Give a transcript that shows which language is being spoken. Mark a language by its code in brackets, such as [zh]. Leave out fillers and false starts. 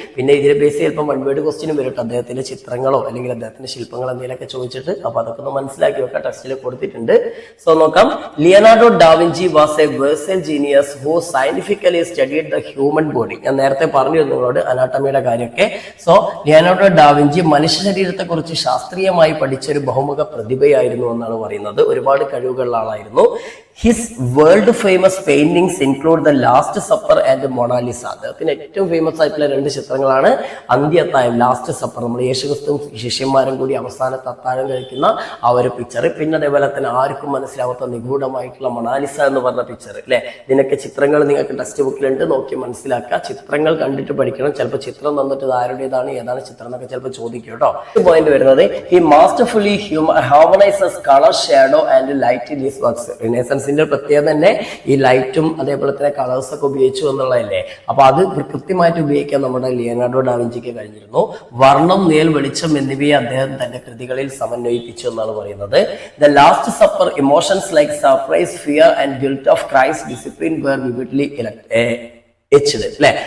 [ml] പിന്നെ ഇതിനെ ബേസ് ചിലപ്പോൾ വൺ വേർഡ് ക്വസ്റ്റ്യനും വരും. അദ്ദേഹത്തിന്റെ ചിത്രങ്ങളോ അല്ലെങ്കിൽ അദ്ദേഹത്തിന്റെ ശില്പങ്ങളോ എന്തെങ്കിലുമൊക്കെ ചോദിച്ചിട്ട് അപ്പൊ അതൊക്കെ ഒന്ന് മനസ്സിലാക്കി വെക്കാം. ടെക്സ്റ്റിൽ കൊടുത്തിട്ടുണ്ട്. സോ നോക്കാം. [en] Leonardo da Vinci was a universal genius who scientifically studied the human body. [ml] ഞാൻ നേരത്തെ പറഞ്ഞു നിങ്ങളോട് അനാട്ടമിയുടെ കാര്യമൊക്കെ. സോ ലിയനാർഡോ ഡാവിഞ്ചി മനുഷ്യ ശരീരത്തെ കുറിച്ച് ശാസ്ത്രീയമായി പഠിച്ചൊരു ബഹുമുഖ പ്രതിഭയായിരുന്നു എന്നാണ് പറയുന്നത്. ഒരുപാട് കഴിവുകളുള്ള ആളായിരുന്നു. [en] His world famous paintings include The Last Supper and Mona Lisa. [ml] അദ്ദേഹത്തിന് ഏറ്റവും ഫേമസ് ആയിട്ടുള്ള രണ്ട് ചിത്രങ്ങളാണ് അന്ത്യത്തായം, ലാസ്റ്റ് സപ്പർ, നമ്മൾ യേശുക്രിസ്തുവും ശിഷ്യന്മാരും കൂടി അവസാനത്തെ അത്താഴം കഴിക്കുന്ന ആ ഒരു പിക്ചർ. പിന്നെ അതേപോലെ തന്നെ ആർക്കും മനസ്സിലാവാത്ത നിഗൂഢമായിട്ടുള്ള മൊണാലിസ എന്ന് പറഞ്ഞ പിക്ചർ അല്ലെ. ഇതിനൊക്കെ ചിത്രങ്ങൾ നിങ്ങൾക്ക് ടെക്സ്റ്റ് ബുക്കിലുണ്ട്, നോക്കി മനസ്സിലാക്കുക. ചിത്രങ്ങൾ കണ്ടിട്ട് പഠിക്കണം. ചിലപ്പോൾ ചിത്രം തന്നിട്ട് ഇത് ആരുടേതാണ് ഏതാണ് ചിത്രം എന്നൊക്കെ ചിലപ്പോൾ ചോദിക്കും കേട്ടോ. പോയിന്റ് വരുന്നത് [en] he masterfully harmonizes color, shadow and light in his works. [ml] റിനൈസൻസിന്റെ പ്രത്യേകത തന്നെ ഈ ലൈറ്റും അതേപോലെ തന്നെ കളേഴ്സ് ഒക്കെ ഉപയോഗിച്ചു എന്നുള്ളതല്ലേ. അപ്പൊ അത് കൃത്യമായിട്ട് ഉപയോഗിക്കാൻ നമ്മുടെ ലിയനാർഡോ ഡാവിഞ്ചിക്ക് കഴിഞ്ഞിരുന്നു. വർണ്ണം, നേൽ, വെളിച്ചം എന്നിവയെ അദ്ദേഹം തന്റെ കൃതികളിൽ സമന്വയിപ്പിച്ചു എന്നാണ് പറയുന്നത്. [en] the Last Supper, emotions like surprise, fear and guilt of Christ, discipline were vividly etched [ml] അല്ലെ.